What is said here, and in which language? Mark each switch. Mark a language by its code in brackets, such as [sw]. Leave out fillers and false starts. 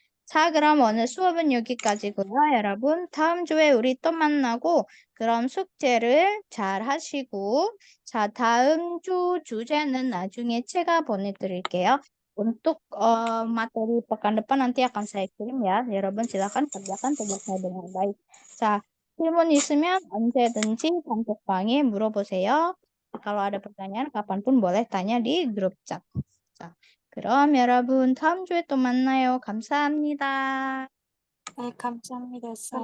[ko] 자, 그럼 오늘 수업은 여기까지고요, 여러분. 다음 주에 우리 또 만나고, 그럼 숙제를 잘 하시고, 자, 다음 주 주제는 나중에 제가 보내드릴게요. [id] Untuk materi pekan depan nanti akan saya kirim ya. 여러분 silakan kerjakan tugasnya dengan baik. [ko] 자, 질문 있으면 언제든지 단톡방에 물어보세요. [id] Kalau ada pertanyaan, kapanpun boleh tanya di grup chat. [ko] 자, 그럼 여러분 다음 주에 또 만나요. 감사합니다. 네, 감사합니다, 쌤.